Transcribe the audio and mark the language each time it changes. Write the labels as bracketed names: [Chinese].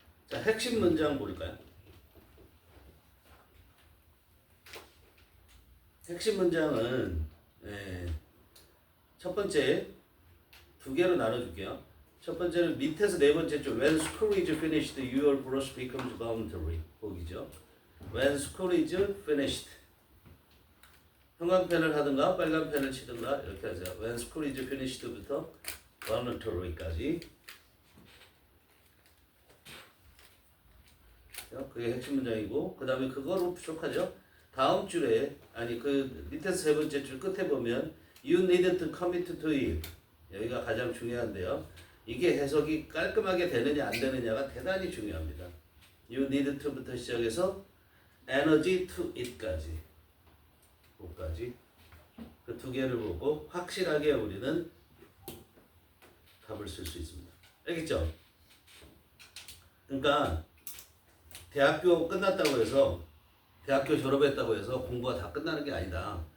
[Korean] 자, 핵심 문장 볼까요? 핵심 문장은 첫 번째 두 개로 나눠줄게요. 첫 번째는 밑에서 네 번째 줄 [English] When school is finished, your brush becomes voluntary. [Korean] 거기죠. [English] When school is finished. [Korean] 형광펜을 하든가 빨간 펜을 치든가 이렇게 하세요. [English] When school is finished부터 [Korean] voluntary까지. 그게 핵심 문장이고 그 다음에 그거로 부족하죠. 다음 줄에 그 밑에서 세 번째 줄 끝에 보면 [English] You need to commit to it. [Korean] 여기가 가장 중요한데요. 이게 해석이 깔끔하게 되느냐 안 되느냐가 대단히 중요합니다. [English] You need to [Korean] 부터 시작해서 [English] energy to it까지. [Korean] 그까지 그 두 개를 보고 확실하게 우리는 답을 쓸 수 있습니다. 알겠죠? 그러니까 대학교 끝났다고 해서 대학교 졸업했다고 해서 공부가 다 끝나는 게 아니다.